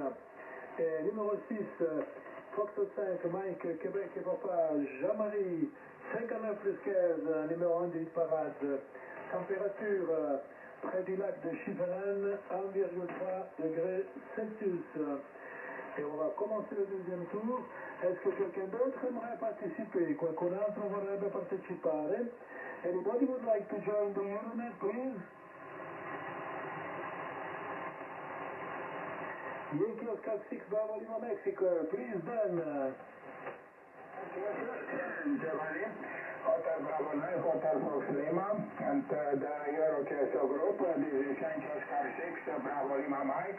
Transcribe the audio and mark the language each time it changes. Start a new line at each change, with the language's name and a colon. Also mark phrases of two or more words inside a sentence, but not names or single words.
French: Et numéro 6, Foxtrot 5, Mike, Québec et Papa, Jean-Marie, 59 plus 15, numéro 1 du parade. Température près du lac de Chivelan, 1,3 degrés Celsius. Et on va commencer le deuxième tour. Est-ce que quelqu'un d'autre aimerait participer?
Italian: Qualcun altro vorrebbe partecipare?
English: Anybody would like to join the Euronet, please? Yankee Oscar 6, Bravo Lima, Mexico. Please, Ben. Giovanni, Hotel Bravo 9, Hotel Fox Lima, and the Eurochastle Group, this is Yankee Oscar 6, Bravo Lima, Mike.